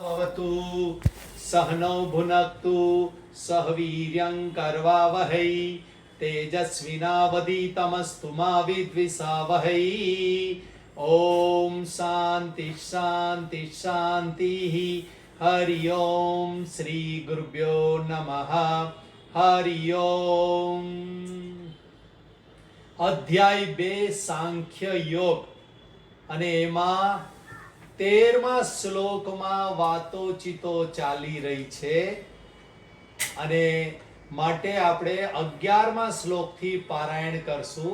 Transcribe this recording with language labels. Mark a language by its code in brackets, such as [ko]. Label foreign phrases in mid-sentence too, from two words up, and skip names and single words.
[sa] भवतु सहनौ भुनक्तु सह वीर्यं करवावहै तेजस्विनावधीतमस्तु मा विद्विषावहै। ओम शांति शांति शांति। हरि ओम श्री गुरुभ्यो नमः। हरि ओम। [gu] અધ્યાય 2 સાંખ્ય યોગ અને એમાં 13મા શ્લોકમાં વાતોચીતો ચાલી રહી છે અને માટે આપણે 11મા શ્લોકથી પારાયણ કરશું.